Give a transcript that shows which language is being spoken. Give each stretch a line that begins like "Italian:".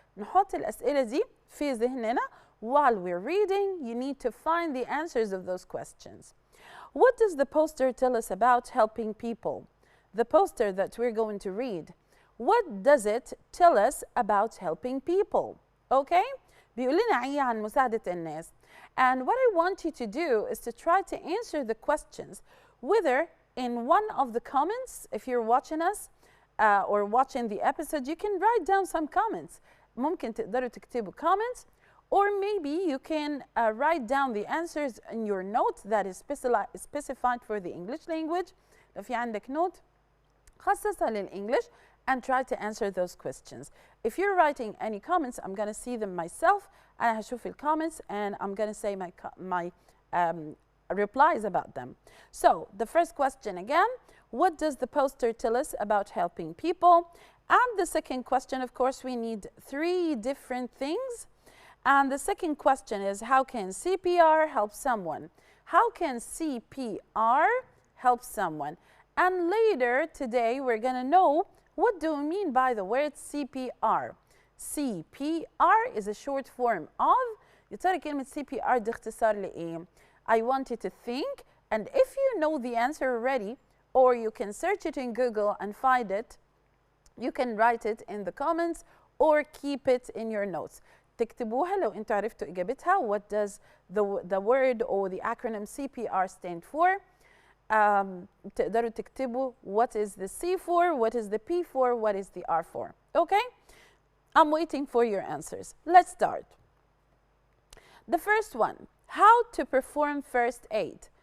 Arabic: نحط الأسئلة دي في ذهننا.
English: While we're reading, you need to find the answers of those questions. What does the poster tell us about helping people? The poster that we're going to read. What does it tell us about helping people? Okay?
Arabic: بيقول لنا إيه عن مساعدة الناس.
English: And what I want you to do is to try to answer the questions, whether in one of the comments, if you're watching us or watching the episode, you can write down some comments.
Arabic: ممكن تقدروا تكتبوا comments.
English: Or maybe you can write down the answers in your note that is specified for the English language.
Arabic: لو في عندك note خصصها للإنجليش
English: and try to answer those questions. If you're writing any comments, I'm going to see them myself.
Arabic: أنا هشوف
English: comments and I'm going to say my replies about them. So the first question again, what does the poster tell us about helping people? And the second question, of course, we need 3 different things. And the second question is, how can CPR help someone? How can CPR help someone? And later today, we're going to know what do we mean by the word CPR. CPR is a short form of,
Arabic: يا ترى كلمة CPR دي اختصار لإيه؟
English: I want you to think, and if you know the answer already, or you can search it in Google and find it, you can write it in the comments or keep it in your notes.
Arabic: تكتبوها لو انتوا عرفتوا اجابتها.
English: What does the word or the acronym CPR stand for?
Arabic: تقدروا تكتبوا
English: what is the C for, what is the P for, what is the R for. Okay? I'm waiting for your answers. Let's start. The first one, how to perform first aid.